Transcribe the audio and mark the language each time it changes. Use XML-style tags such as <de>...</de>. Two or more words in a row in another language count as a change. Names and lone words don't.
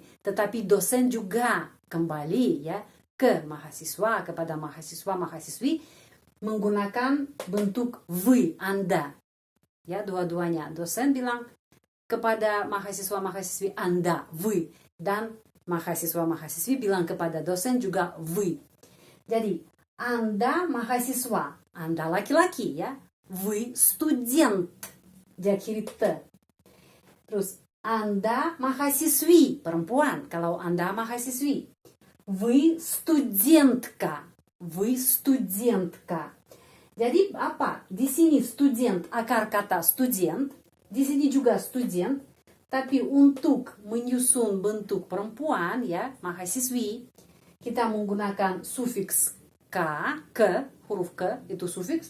<id>Tetapi dosen juga kembali ya ke mahasiswa, kepada mahasiswa-mahasiswi menggunakan bentuk вы, Anda. Ya, dua-duanya. Dosen bilang kepada mahasiswa-mahasiswi Anda, вы. Dan mahasiswa-mahasiswi bilang kepada dosen juga вы. Jadi, Anda mahasiswa, Anda laki-laki ya.</id> <ru>Вы студент.</ru> <id>Diakhiri T. Terus, Anda mahasiswi, perempuan. Kalau Anda mahasiswi.</id> <ru>Вы студентка. Вы студентка.</ru> <id>Jadi apa? Di sini student, akar kata student. Di sini juga student. Tapi untuk menyusun bentuk perempuan ya, mahasiswi, kita menggunakan sufiks k, huruf k itu sufiks.</id>